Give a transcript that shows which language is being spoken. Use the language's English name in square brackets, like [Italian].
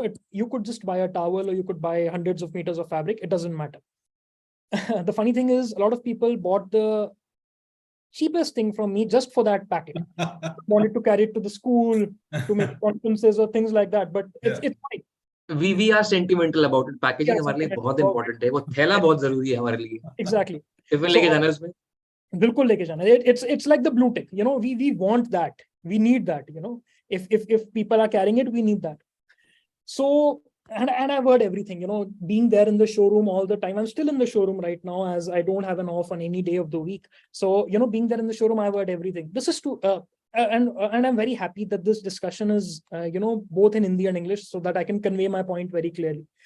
[English] You could just buy a towel, or you could buy hundreds of meters of fabric. It doesn't matter. The funny thing is, a lot of people bought the cheapest thing from me just for that packet. Wanted to carry it to the school, to make conferences or things like that. But it's fine. We are sentimental about it. [Hindi] Packaging हमारे लिए बहुत important है. वो थैला बहुत जरूरी है हमारे लिए. [English] Exactly. [Hindi] टिफिन लेके जाना है उसमें. बिल्कुल लेके जाना. [English] It's like the blue tick. We want that. We need that. If people are carrying it, we need that. So and I've heard everything. Being there in the showroom all the time. I'm still in the showroom right now, as I don't have an off on any day of the week. So being there in the showroom, I've heard everything. This is to and I'm very happy that this discussion is both in Hindi and English, so that I can convey my point very clearly.